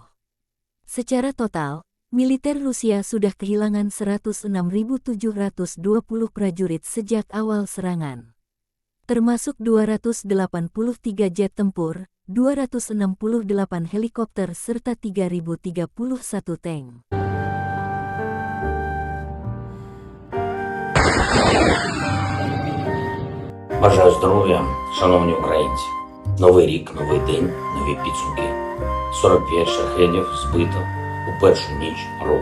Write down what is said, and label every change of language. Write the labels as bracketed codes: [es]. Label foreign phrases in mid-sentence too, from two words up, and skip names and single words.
[id] Secara total, militer Rusia sudah kehilangan 106.720 prajurit sejak awal serangan. Termasuk 283 jet tempur, 268 helikopter serta 3.031 tank. [uk] Бажаю здоров'я, шановні українці. Новий рік, новий день, нові підсумки. 45 шахедів збито у першу ніч року.